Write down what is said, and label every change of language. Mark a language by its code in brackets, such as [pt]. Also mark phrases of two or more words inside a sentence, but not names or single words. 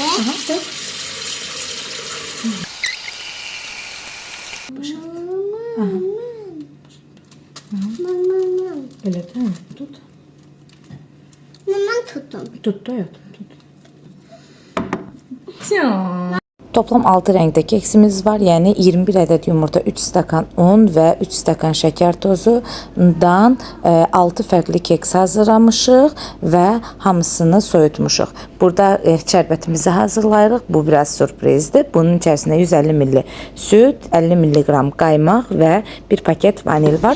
[tr] Aha, dök. Öyle değil mi? Tut. Hemen tuttum. Tut hayatım, tut. Ya. [az] Toplam 6 rəngdə keksimiz var. Yəni 21 ədəd yumurta, 3 stakan un və 3 stakan şəkər tozundan 6 fərqli keks hazırlamışıq və hamısını soyutmuşuq. Burada şərbətimizi hazırlayırıq. [tr] Bu biraz sürprizdir. [az] Bunun içərisində 150 ml süt, 50 mg qaymaq və 1 paket vanil var.